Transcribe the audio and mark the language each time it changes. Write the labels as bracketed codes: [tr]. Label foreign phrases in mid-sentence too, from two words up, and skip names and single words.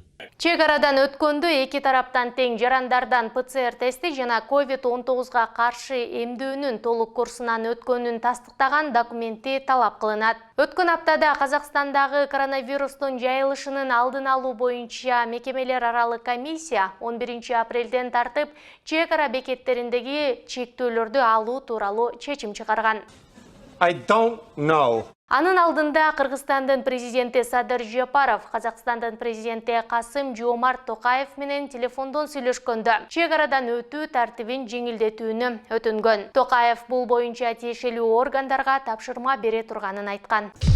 [ky] Чек арадан өткөндө эки тараптан тең жарандардан ПЦР тести жана COVID-19 каршы эмдөөнүн толук курсунан өткөнүн тастыктаган документи талап кылынат. Өткөн аптада Казакстандагы коронавирустун жайылышынын алдын алуу боюнча мекемелер аралык комиссия 11-апрелден тартып чек ара бекеттериндеги чектөөлөрдү алуу тууралуу чечим чыгарган. [en] I don't know. [ky] Анын алдында Кыргызстандын президенти Садыр Жапаров Казакстандын президенти Касым-Жомарт Токаев менен телефондон сүйлөшкөндө чек арадан өтүү тартибин жеңилдетүүнү өтүнгөн. Токаев бул боюнча тиешелүү органдарга тапшырма бере турганын айткан.